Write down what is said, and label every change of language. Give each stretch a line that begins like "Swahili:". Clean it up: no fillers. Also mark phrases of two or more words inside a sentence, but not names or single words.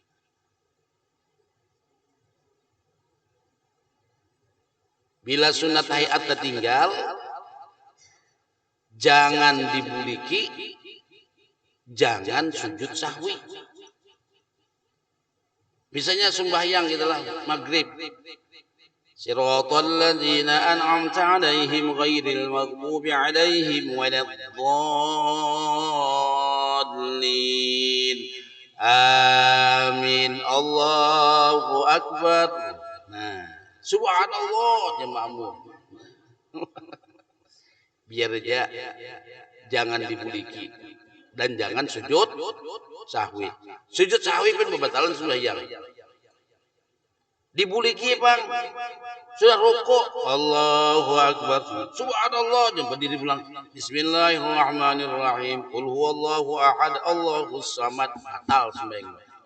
Banjar: Bila sunat hayat tertinggal, jangan dibuliki, jangan sujud sahwi. Misalnya sembahyang gitulah maghrib.
Arabic: صراط الذين أنعمت عليهم غير المغضوب عليهم ولا الضالين. آمين. الله أكبر.
Banjar: Nah, subhanallah jemaahmu. Biar aja jangan dibuliki dan jangan sujud sahwi. Sujud sahwi pun membatalan sembahyang. Dibuliki bang, sudah rukuk,
Arabic: الله أكبر,
Banjar: subhanallah, jumpa diri pulang,
Arabic: بسم الله الرحمن الرحيم، قل هو الله أحد، الله الصمد,
Banjar: batal sembahyang.